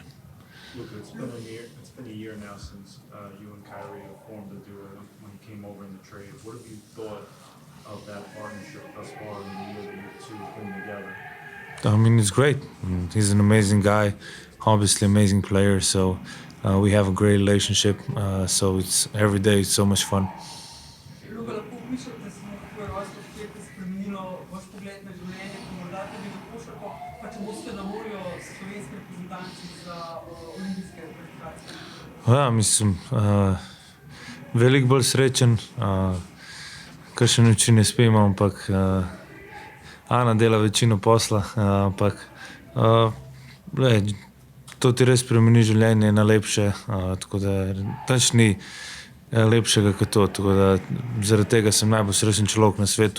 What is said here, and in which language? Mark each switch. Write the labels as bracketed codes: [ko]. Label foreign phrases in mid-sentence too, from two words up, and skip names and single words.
[en] Luka, it's been a year now since you and Kyrie have formed a duo when he came over in the trade. What have you thought of that partnership thus far in the year that you two have been together? I mean, it's great. He's an amazing guy, obviously amazing player. So we have a great relationship. So it's every day it's so much fun. [sl] Luka, lahko opišete samo kako je rojstvo hčerke spremenilo vaš pogled na življenje, pa morda tudi na košarko, pa če boste na voljo slovenski reprezentanci za olimpijske kvalifikacije? Ja, mislim, veliko bolj srečen, kakšne noči ne spim, ampak Ana dela večino posla, ampak to ti res spremeni življenje na lepše, tako da nič ni lepšega kot to, tako da zaradi tega sem najbolj srečen človek na svetu.